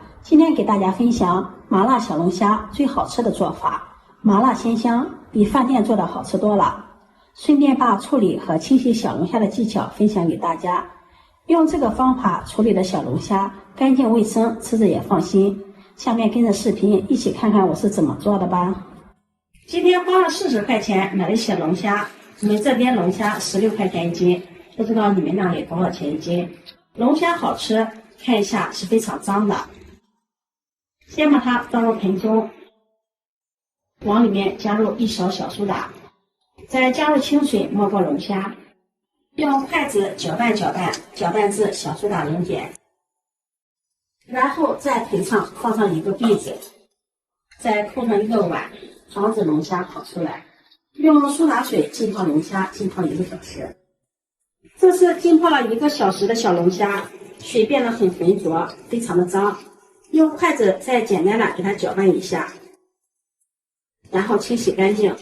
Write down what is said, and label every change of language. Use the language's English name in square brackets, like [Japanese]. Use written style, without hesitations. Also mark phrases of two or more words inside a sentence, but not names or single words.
[Chinese] 今天給大家分享麻辣小龍蝦最好吃的做法，麻辣鮮香，比飯店做的好吃多了。順便把處理和清洗小龍蝦的技巧分享給大家。用這個方法處理的小龍蝦乾淨衛生，吃着也放心。下面跟着視頻一起看看我是怎麼做的吧。今天花了40 塊錢買了小龍蝦，我們這邊龍蝦16塊錢一斤，不知道你們那裡多少錢一斤？龍蝦好吃，看一下是非常髒的。先把它放入盆中，往裡面加入1勺小蘇打，再加入清水没过龍蝦，用筷子攪拌搅拌，攪拌至小蘇打溶解，然後在盆上放上一個篦子，再扣上一個碗，防止龍蝦跑出來。用蘇打水浸泡龍蝦，浸泡1個小時。這是浸泡了1個小時的小龍蝦，水變得很渾濁，非常的髒。用筷子再簡單的給它攪拌一下，然後清洗乾淨。